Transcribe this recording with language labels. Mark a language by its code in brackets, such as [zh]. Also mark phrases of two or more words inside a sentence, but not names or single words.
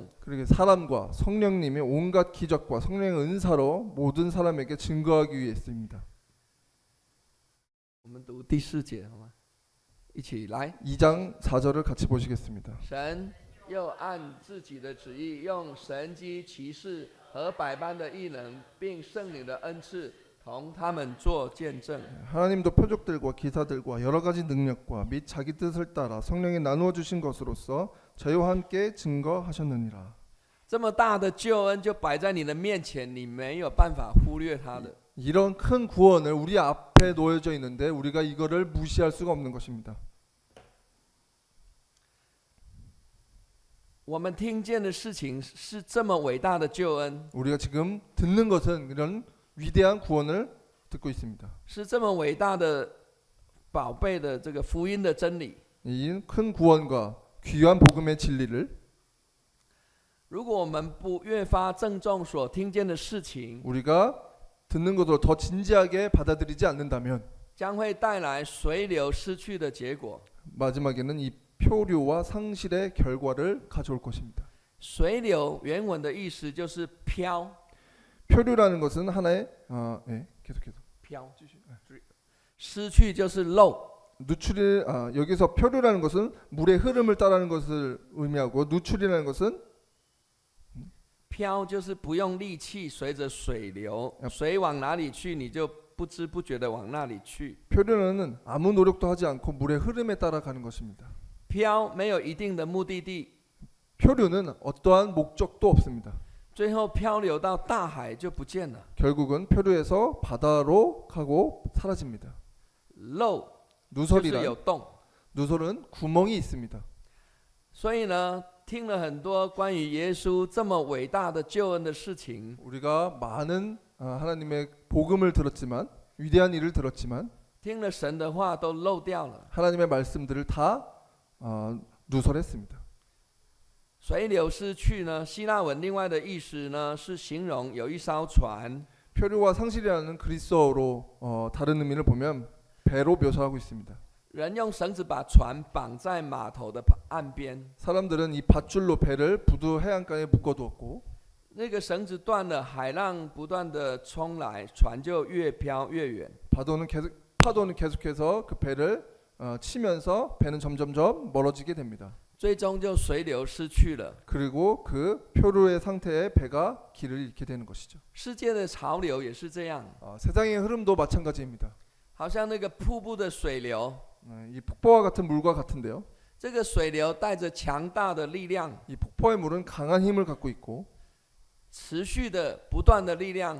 [ko] 그리고 사람과 성령님의 온갖 기적과 성령의 은사로 모든 사람에게 증거하기 위해 했습니다. [zh] 我们读第4节好吗？一起来。 [ko] 2장 4절을 같이 보시겠습니다. [zh] 神又按自己的旨意，用神迹奇事和百般的异能，并圣灵的恩赐，同他们做见证。 [ko] 하나님도 표적들과 기사들과 여러 가지 능력과 및 자기 뜻을 따라 성령이 나누어 주신 것으로서 저희와 함께 증거하셨느니라. [zh] 这么大的救恩就摆在你的面前，你没有办法忽略它的。 [ko] 이런 큰 구원을 우리 앞에 놓여져 있는데 우리가 이거를 무시할 수가 없는 것입니다. [zh] 我们听见的事情是这么伟大的救恩， [ko] 우리가 지금 듣는 것은 이런 위대한 구원을 듣고 있습니다. [zh] 是这么伟大的宝贝的这个福音的真理。 [ko] 이 큰 구원과 귀한 복음의 진리를 [zh] 如果我们不越发郑重所听见的事情， [ko] 우리가 듣는 것으로 더 진지하게 받아들이지 않는다면 [zh] 将会带来随流失去的结果。 [ko] 마지막에는 이 표류와 상실의 결과를 가져올 것입니다. [zh] 随流原文的意思就是飘， [ko] 표류라는 것은 하나의 계속해서 [zh] 飘，失去就是漏。 [ko] 누출이 여기서 표류라는 것은 물의 흐름을 따르는 것을 의미하고 누출이라는 것은 [zh] 飘就是不用力气，随着水流，水往哪里去，你就不知不觉的往那里去。 [ko] 표류는 아무 노력도 하지 않고 물의 흐름에 따라가는 것입니다. [zh] 飘没有一定的目的地， [ko] 표류는 어떠한 목적도 없습니다. [zh] 最后漂流到大海就不见了。 [ko] 결국은 표류에서 바다로 가고 사라집니다. [zh] 漏就是有洞， [ko] 누설은 구멍이 있습니다. [zh] 所以呢，听了很多关于耶稣这么伟大的救恩的事情， [ko] 우리가 많은 하나님의 복음을 들었지만 위대한 일을 들었지만 [zh] 听了神的话都漏掉了。 [ko] 하나님의 말씀들을 다 누설했습니다. [zh] 随流失去呢，希腊文另外的意思呢是形容有一艘船， [ko] 표류와 상실이라는 그리스어로 다른 의미를 보면 배로 묘사하고 있습니다. [zh] 人用绳子把船绑在码头的岸边， [ko] 사람들은 이 밧줄로 배를 부두 해안가에 묶어두었고 [zh] 那个绳子断了，海浪不断的冲来，船就越飘越远。 [ko] 파도는 계속해서 그 배를 치면서 배는 점점점 멀어지게 됩니다. [zh] 最终就随流失去了。 [ko] 그리고 그 표류의 상태에 배가 길을 잃게 되는 것이죠. [zh] 世界的潮流也是这样， [ko] 세상의 흐름도 마찬가지입니다. [zh] 好像那个瀑布的水流， [ko] 이 폭포와 같은 물과 같은데요. [zh] 这个水流带着强大的力量， [ko] 이 폭포의 물은 강한 힘을 갖고 있고 [zh] 持续的不断的力量，